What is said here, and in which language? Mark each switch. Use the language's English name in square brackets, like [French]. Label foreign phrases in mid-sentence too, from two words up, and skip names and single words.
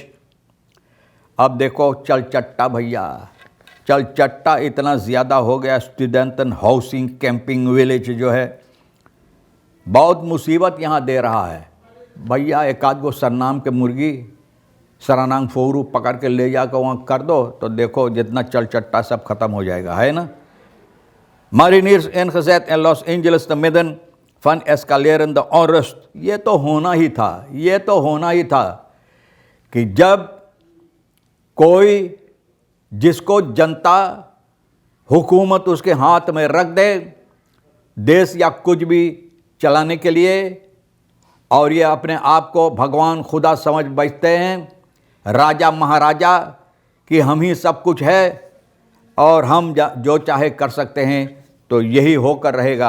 [Caribbean Hindustani] अब देखो चल चट्टा भैया, चल चट्टा इतना ज़्यादा हो गया। स्टूडेंटन हाउसिंग कैंपिंग विलेज जो है बहुत मुसीबत यहाँ दे रहा है भैया। एक आध गो सरनाम के मुर्गी, [Sranan Tongo] Sranang fowru [Caribbean Hindustani] पकड़ के ले जाकर वहाँ कर दो तो देखो जितना चल चट्टा सब खत्म हो जाएगा, है ना। [Dutch] Mariniers ingezet in Los Angeles te midden van escalerende onrust। [Caribbean Hindustani] ये तो होना ही था कि जब कोई जिसको जनता हुकूमत उसके हाथ में रख दे देश या कुछ भी चलाने के लिए, और ये अपने आप को भगवान खुदा समझ बैठते हैं, राजा महाराजा कि हम ही सब कुछ है और हम जो चाहे कर सकते हैं, तो यही होकर रहेगा।